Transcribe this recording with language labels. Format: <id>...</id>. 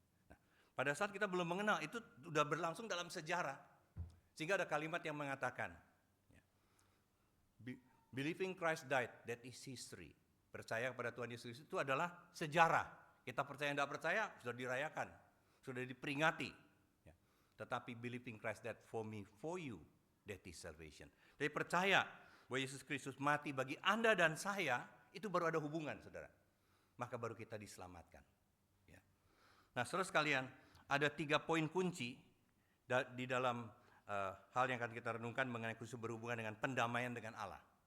<id>Nah, pada saat kita belum mengenal, itu sudah berlangsung dalam sejarah. Sehingga ada kalimat yang mengatakan, ya,</id> <en>believing Christ died, that is history.</en> <id>Percaya kepada Tuhan Yesus itu adalah sejarah. Kita percaya tidak percaya sudah dirayakan, sudah diperingati. Ya. Tetapi</id> <en>believing Christ died for me, for you, that is salvation.</en> <id>Jadi percaya bahwa Yesus Kristus mati bagi Anda dan saya, itu baru ada hubungan, saudara. Maka baru kita diselamatkan. Ya. Nah, saudara sekalian, ada 3 poin kunci di dalam hal yang akan kita renungkan mengenai khusus berhubungan dengan pendamaian dengan Allah.</id>